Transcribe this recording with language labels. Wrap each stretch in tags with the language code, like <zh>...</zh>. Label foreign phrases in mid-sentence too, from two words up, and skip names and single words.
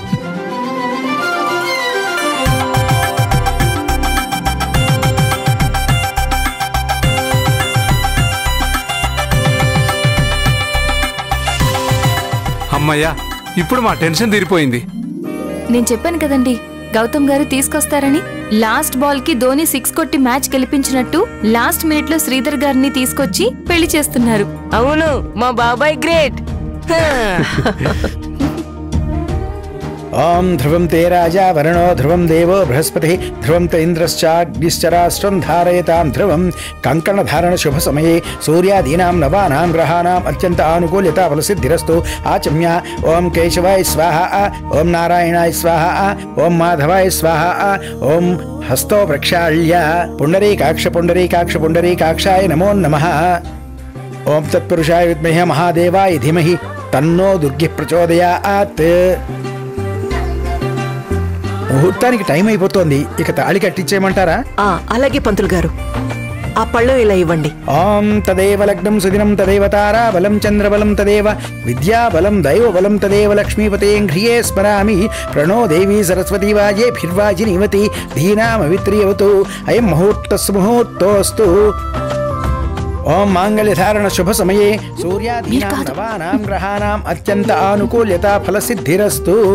<te>అమ్మయ్యా ఇప్పుడు మా టెన్షన్ తీరిపోయింది నేను చెప్పాను కదండి గౌతమ్ గారు తీసుకొస్తారని</te> <en>last ball</en> <te>కి ధోని 6 కొట్టి మ్యాచ్ గెలిపించినట్టు</te> <en>last minute</en> <te>లో శ్రీధర్ గారిని తీసుకొచ్చి పెళ్లి చేస్తున్నారు అవును మా బాబాయ్ గ్రేట్</te> <sa>ओम ध्रुवं ते राजा वरुणो ध्रुवं देवो बृहस्पतिः ध्रुवं ते इन्द्रश्चाग्निश्चराष्ट्रं धारयतां ध्रुवं कंकणधारण शुभ समये सूर्यादीनां नवानां ग्रहाणाम् अत्यंत आनुकूल्यता फलसिद्धिरस्तु आचम्य ओम केशवाय स्वाहा ओम नारायणाय स्वाहा ओम माधवाय स्वाहा ओम हस्तो प्रक्षाल्य पुंडरीकाक्षाय नमो नमः ओम तत्पुरुषाय विद्महे महादेवाय धीमहि तन्नो दुर्गिः प्रचोदयात्</sa> <te>ముహూర్తానికి టైం అయిపోతోంది ఇక తాళి కట్టించేయమంటారా</te> <sa>అలాగే పంతులు గారు ఆ పళ్ళం ఇలా ఇవ్వండి ఓం తదేవ లగ్నం సుదినం తదేవ తారా బలం చంద్రబలం తదేవ విద్యాబలం దైవబలం తదేవ లక్ష్మీపతేం హ్రియే స్మరామి ప్రణో దేవీ సరస్వతీ వాజేభిర్వాజినీవతి ధీనామవిత్రియవతు అయం ముహూర్తస్సు ముహూర్తోస్తు ఓం మాంగళ్యధారణ శుభ సమయే సూర్యాదీనాం నవానాం గ్రహాణాం అత్యంత ఆనుకూల్యత ఫలసిద్ధిరస్తు.</sa>